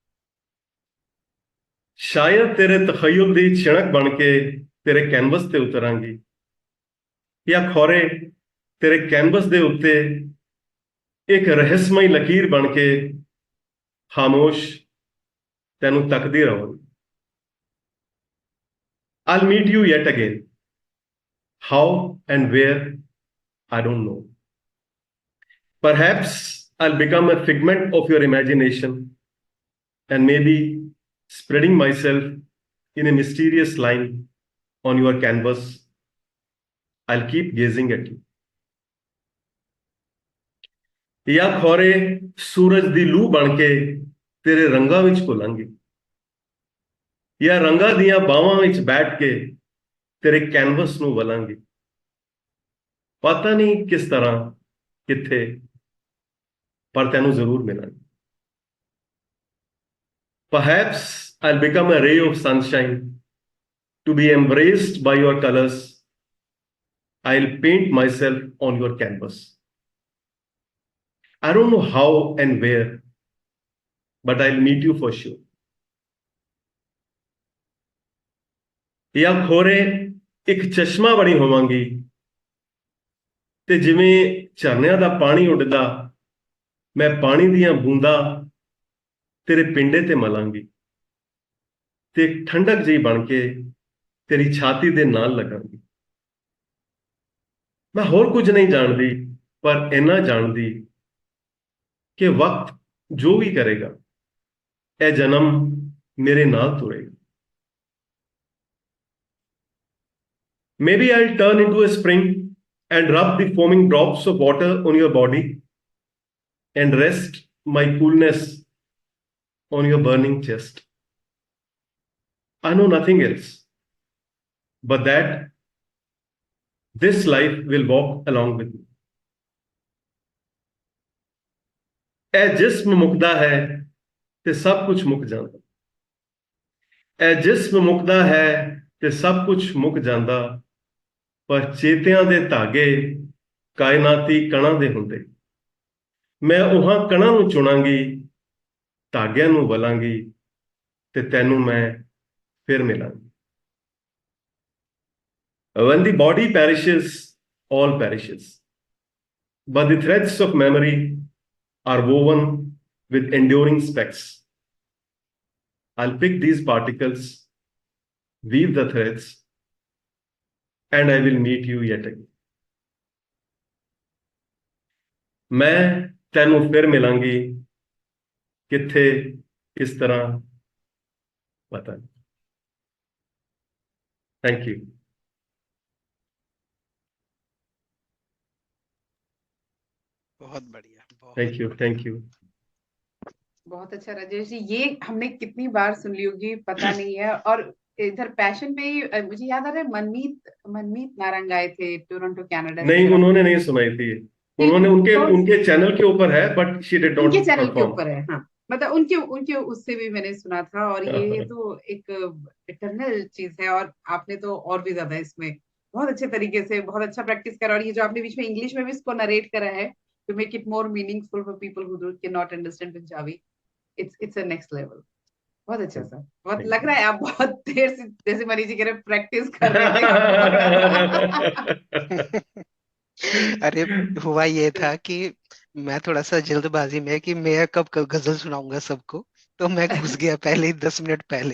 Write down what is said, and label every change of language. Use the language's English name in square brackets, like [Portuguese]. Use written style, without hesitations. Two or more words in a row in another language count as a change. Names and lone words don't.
[Punjabi] ਸ਼ਾਇਦ ਤੇਰੇ ਤਖ਼ੱਯੁਲ ਦੀ ਛਿਣਕ ਬਣ ਕੇ ਤੇਰੇ ਕੈਨਵਸ ਤੇ ਉਤਰਾਂਗੀ, ਯਾ ਖੌਰੇ ਤੇਰੇ ਕੈਨਵਸ ਦੇ ਉੱਤੇ ਇੱਕ ਰਹੱਸਮਈ ਲਕੀਰ ਬਣ ਕੇ ਖ਼ਾਮੋਸ਼ ਤੈਨੂੰ ਤੱਕਦੀ ਰਹਾਂਗੀ। [English] I'll meet you yet again. How and where, I don't know. Perhaps I'll become a figment of your imagination and maybe spreading myself in a mysterious line on your canvas. I'll keep gazing at you. [Punjabi] या ਖੌਰੇ ਸੂਰਜ ਦੀ ਲੂ ਬਣ ਕੇ ਤੇਰੇ ਰੰਗਾਂ ਵਿੱਚ ਘੁਲਾਂਗੀ, ਜਾਂ ਰੰਗਾਂ ਦੀਆਂ ਬਾਹਾਂ ਵਿੱਚ ਬੈਠ ਕੇ ਤੇਰੇ ਕੈਨਵਸ ਨੂੰ ਵਲਾਂਗੀ। ਪਤਾ ਨਹੀਂ ਕਿਸ ਤਰ੍ਹਾਂ, ਕਿੱਥੇ, ਪਰ ਤੈਨੂੰ ਜ਼ਰੂਰ ਮਿਲਾਂਗੀ। [English] Perhaps I'll become a ray of sunshine to be embraced by your colors. I'll paint myself on your canvas. I don't know how and where, but I'll meet you for sure. [Punjabi] या ਖੋਰੇ ਇੱਕ ਚਸ਼ਮਾ ਬਣੀ ਹੋਵਾਂਗੀ ਤੇ ਜਿਵੇਂ ਝਰਨਿਆਂ ਦਾ ਪਾਣੀ ਉੱਡਦਾ, ਮੈਂ ਪਾਣੀ ਦੀਆਂ ਬੂੰਦਾਂ ਤੇਰੇ ਪਿੰਡੇ ਤੇ ਮਲਾਂਗੀ ਤੇ ਇੱਕ ਠੰਡਕ ਜਿਹੀ ਬਣ ਕੇ ਤੇਰੀ ਛਾਤੀ ਦੇ ਨਾਲ लगांगी। ਮੈਂ ਹੋਰ ਕੁਝ ਨਹੀਂ ਜਾਣਦੀ, ਪਰ ਇੰਨਾ ਜਾਣਦੀ ਕਿ ਵਕਤ ਜੋ ਵੀ ਕਰੇਗਾ, ਇਹ ਜਨਮ ਮੇਰੇ ਨਾਲ ਤੁਰੇਗਾ। [English] Maybe I'll turn into a spring and rub the foaming drops of water on your body and rest my coolness on your burning chest. I know nothing else but that this life will walk along with me. [Punjabi] ਇਹ ਜਿਸਮ ਮੁੱਕਦਾ ਹੈ ਤੇ ਸਭ ਕੁਝ ਮੁੱਕ ਜਾਂਦਾ। ਇਹ ਜਿਸਮ ਮੁੱਕਦਾ ਹੈ ਤੇ ਸਭ ਕੁਝ ਮੁੱਕ ਜਾਂਦਾ, ਪਰ ਚੇਤਿਆਂ ਦੇ ਧਾਗੇ ਕਾਇਨਾਤੀ ਕਣਾਂ ਦੇ ਹੁੰਦੇ। ਮੈਂ ਉਹਨਾਂ ਕਣਾਂ ਨੂੰ ਚੁਣਾਂਗੀ, ਧਾਗਿਆਂ ਨੂੰ ਵਲਾਂਗੀ ਤੇ ਤੈਨੂੰ ਮੈਂ ਫਿਰ ਮਿਲਾਂਗੀ। [English] When the body perishes, all perishes, but the threads of memory are woven with enduring specks. I'll pick these particles, weave the threads, and I will meet you yet again. [Punjabi] मैं ਤੈਨੂੰ ਫਿਰ ਮਿਲਾਂਗੀ, ਕਿੱਥੇ, ਕਿਸ ਤਰ੍ਹਾਂ, ਪਤਾ ਨਹੀਂ। [English] thank you. [Hindi] बहुत बढ़िया, बहुत [English] thank you, [Hindi] बढ़िया। [English] thank you. [Hindi] बहुत अच्छा राजेश जी, ये हमने कितनी बार सुन ली होगी पता नहीं है। और इधर पैशन पे ही मुझे याद आ रहा है, मनमीत मनमीत नारंग आए थे टोरंटो कनाडा से। नहीं, उन्होंने नहीं सुनाई थी। उन्होंने उनके उनके चैनल के ऊपर है, [English] but she did not [Hindi] उनके चैनल के परफॉर्म। ऊपर है, हाँ। मतलब उनके उनके उससे भी मैंने सुना था। और ये तो एक इटरनल चीज है। और आपने तो और भी ज्यादा इसमें बहुत अच्छे तरीके से बहुत अच्छा प्रैक्टिस करा। और ये जो आपने बीच में इंग्लिश में भी इसको नरेट करा है [English] to make it more meaningful for people who cannot understand Punjabi, it's a next level. [Hindi] बहुत अच्छा सर, बहुत लग रहा है आप बहुत देर से, जैसे मनीष जी कह रहे, प्रैक्टिस कर रहे थे। अरे हुआ ये था कि मैं थोड़ा सा जल्दबाजी में कि मैं कब कब गजल सुनाऊंगा सबको, तो मैं घुस गया पहले ही 10 मिनट पहले।